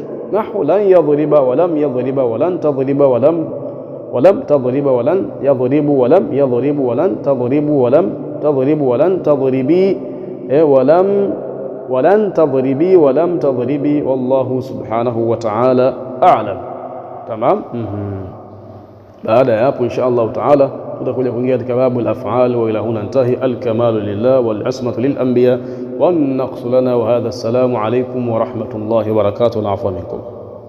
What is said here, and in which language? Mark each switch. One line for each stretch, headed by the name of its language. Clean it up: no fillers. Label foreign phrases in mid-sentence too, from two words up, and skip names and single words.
Arabic: نحو لن يضرب ولم يضرب ولن تضرب ولم تضرب ولن يضربوا ولم يضربوا ولن تضربوا ولم تضربوا ولن تضربي ولن تضربي ولم تضربي، والله سبحانه وتعالى أعلم.
Swahili: Tamam, baada ya hapo
Arabic: إن شاء الله تعالى
Swahili: tutakuja kuingia katika
Arabic: باب الأفعال، وإلى هنا انتهى. الكمال لله والعصمة للأنبياء والنقص لنا، وهذا السلام عليكم ورحمة الله وبركاته. العفو منكم.